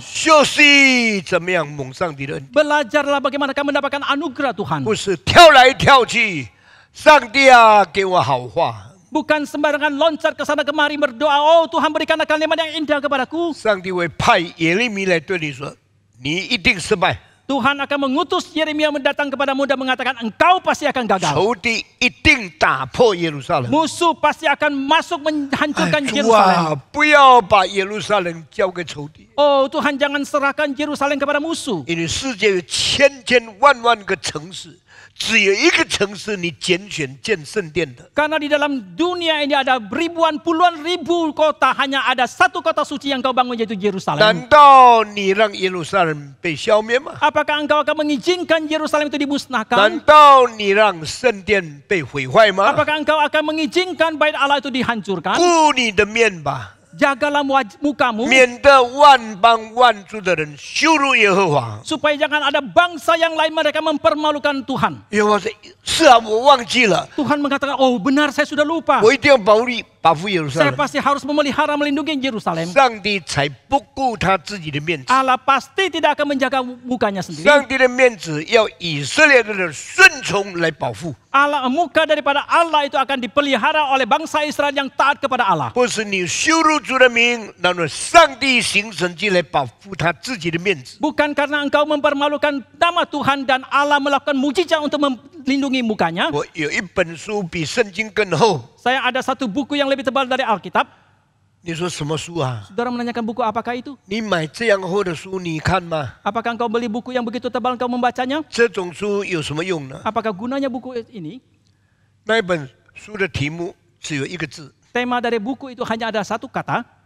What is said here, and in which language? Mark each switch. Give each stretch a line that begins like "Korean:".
Chinese: 学习怎么样蒙上帝的恩典，
Indonesian: Belajarlah bagaimanakah mendapatkan anugerah Tuhan.
Chinese: 不是跳来跳去。上帝啊，给我好话。
Indonesian: Bukan sembarangan loncat ke sana kemari berdoa, oh Tuhan berikanlah kalimat yang indah kepadaku.
Chinese: 上帝会派耶利米来对你说，你一定失败，
Indonesian: Tuhan akan mengutus Yeremia mendatang kepadamu dan mengatakan engkau pasti akan gagal.
Chinese: 仇敌一定打破耶路撒冷。
Indonesian: Musuh pasti akan masuk menghancurkan
Chinese: 主
Indonesian: Yerusalem.
Chinese: 啊，不要把耶路撒冷交给仇敌，
Indonesian: Oh Tuhan, jangan serahkan Yerusalem kepada musuh.
Chinese: 因为世界有千千万万个城市，只有一个城市你拣选建圣殿的。
Indonesian: Karena di dalam dunia ini ada ribuan puluhan ribu kota, hanya ada satu kota suci yang kau bangun yaitu Yerusalem.
Chinese: 难道你让耶路撒冷被消灭吗？
Indonesian: Apakah engkau akan mengizinkan Yerusalem itu
Chinese: 难
Indonesian: dimusnahkan?
Chinese: 道你让圣殿被毁坏吗？
Indonesian: Apakah engkau akan mengizinkan bait Allah itu dihancurkan?
Chinese: 顾你的面吧，
Indonesian: Jagalah mukamu
Chinese: 免得万邦万族的人羞辱耶和华。
Indonesian: supaya jangan ada bangsa yang lain mereka mempermalukan Tuhan.
Chinese: 耶和华说：“是啊，我忘记了，
Indonesian: Tuhan mengatakan, oh benar saya sudah lupa.
Chinese: 我一定要保护耶路撒
Indonesian: Saya
Chinese: 冷，
Indonesian: pasti harus memelihara melindungi Yerusalem.
Chinese: 上帝才不顾他自己的面子。
Indonesian: Allah pasti tidak akan menjaga mukanya sendiri.
Chinese: 上帝的面子要以色列人的顺从来保护，
Indonesian: Allah muka daripada Allah itu akan dipelihara oleh bangsa Israel yang taat kepada Allah.
Chinese: 不是你羞辱主的名，然后上帝行神迹来保护他自己的面子。
Indonesian: Bukan karena engkau mempermalukan nama Tuhan dan Allah melakukan mujizat untuk melindungi mukanya.
Chinese: 我有一本书比圣经更厚，
Indonesian: Saya ada satu buku yang lebih tebal dari Alkitab.
Chinese: 你说什么书啊？
Indonesian: Saudara menanyakan buku apakah itu?
Chinese: 你买这样厚的书，你看吗？
Indonesian: Apakah engkau beli buku yang begitu tebal engkau membacanya?
Chinese: 这种书有什么用呢？
Indonesian: Apakah gunanya buku ini?
Chinese: 那一本书的题目只有一个字：
Indonesian: Tema dari buku itu hanya ada satu kata.